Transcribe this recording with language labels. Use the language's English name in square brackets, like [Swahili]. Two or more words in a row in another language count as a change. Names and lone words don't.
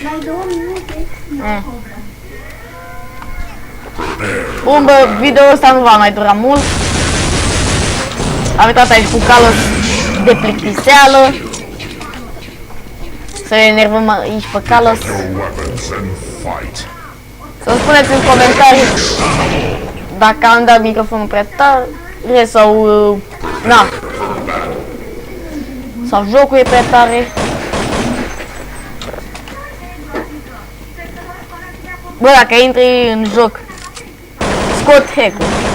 [Romanian] Bun, bă, video ăsta nu va mai dura mult. Am intrat aici cu Carlos de plictiseală. Să enervăm aici pe Carlos. [English] Your weapons and fight. [Romanian] Să-mi spuneți în comentarii dacă am dat microfonul prea tare sau... na. Sau jocul e prea tare. Bă, dacă intri în joc, scot hack-ul.